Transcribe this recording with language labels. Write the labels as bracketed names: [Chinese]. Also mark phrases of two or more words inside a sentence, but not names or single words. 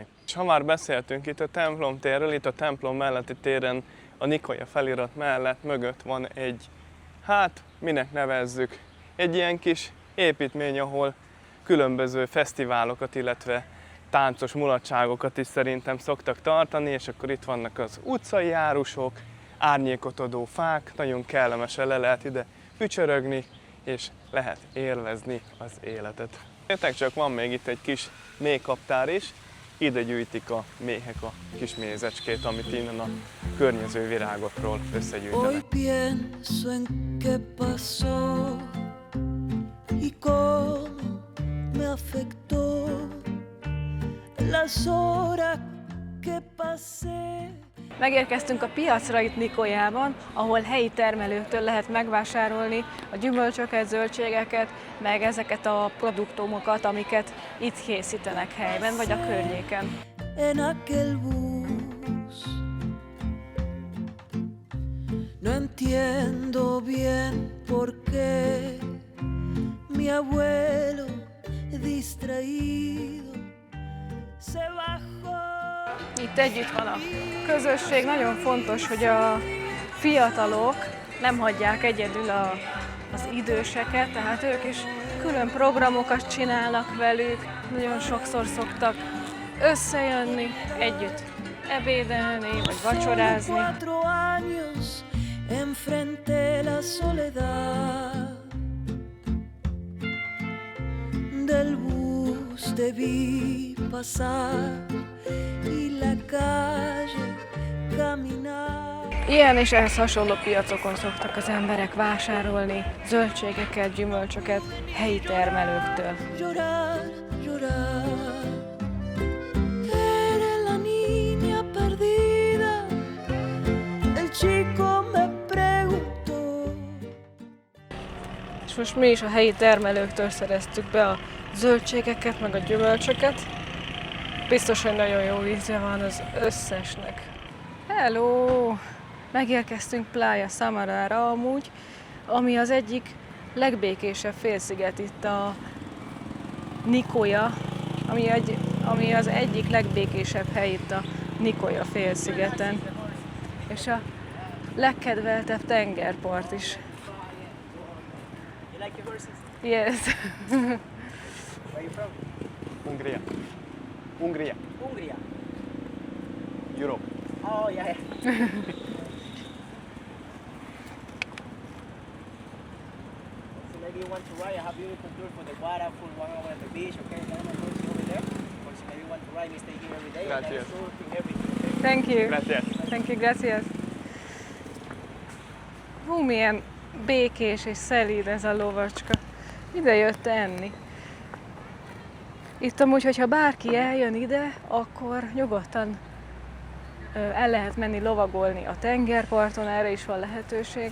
[Hungarian] És ha már beszéltünk itt a templom térről, itt a templom melletti téren a Nikoja felirat mellett mögött van egy, hát minek nevezzük, egy ilyen kis építmény, ahol különböző fesztiválokat, illetve táncos mulatságokat is szerintem szoktak tartani, és akkor itt vannak az utcai járusok, árnyékot adó fák, nagyon kellemesen le lehet ide pücsörögni, és lehet élvezni az életet. Értek, csak van még itt egy kis méhkaptár is, ide gyűjtik a méhek a kis mézecskét, amit innen a környező virágokról összegyűjtenek. [Spanish] Hoy pienso en qué pasó y cómo me afectó las horas que pasé. [Hungarian] Megérkeztünk a piacra itt Nikojában, ahol helyi termelőktől lehet megvásárolni a gyümölcsöket, zöldségeket, meg ezeket a produktumokat, amiket itt készítenek helyben, vagy a környéken. [Spanish] En aquel bus no entiendo bien por qué mi abuelo distraído se bajó. [Hungarian] Itt együtt van a közösség, nagyon fontos, hogy a fiatalok nem hagyják egyedül az időseket, tehát ők is külön programokat csinálnak velük, nagyon sokszor szoktak összejönni, együtt ebédelni, vagy vacsorázni. [Spanish] Solo 4 años enfrenté la soledad del bus te vi pasar y la calle caminar. [Hungarian] Ilyen és ehhez hasonló piacokon szoktak az emberek vásárolni zöldségeket, gyümölcsöket helyi termelőktől. [Spanish] Llorar, llorar. Eres la niña perdida. El chico me preguntó. [Hungarian] És most mi is a helyi termelőktől szereztük be a zöldségeket, meg a gyümölcsöket. Biztos, hogy nagyon jó íze van az összesnek. Hello! Megérkeztünk Playa Samarára amúgy, ami az egyik legbékésebb félsziget itt a Nikoja, ami az egyik legbékésebb hely itt a Nikoja félszigeten. És a legkedveltebb tengerpart is. [English] Yes. Where you from? Hungria. Hungria. Hungria. Europe. Oh, yeah. So maybe you want to ride. I have beautiful tour for the water, full 1 hour at the beach. Okay, then I'm going to over there. Or so maybe you want to ride. We stay here every day. And Gracias. then surfing, everything. Thank you. Gracias. Thank you, gracias. [Hungarian] Hú, milyen békés és szelíd ez a lovacska. Ide jött enni. Itt amúgy, hogyha bárki eljön ide, akkor nyugodtan el lehet menni lovagolni a tengerparton, erre is van lehetőség.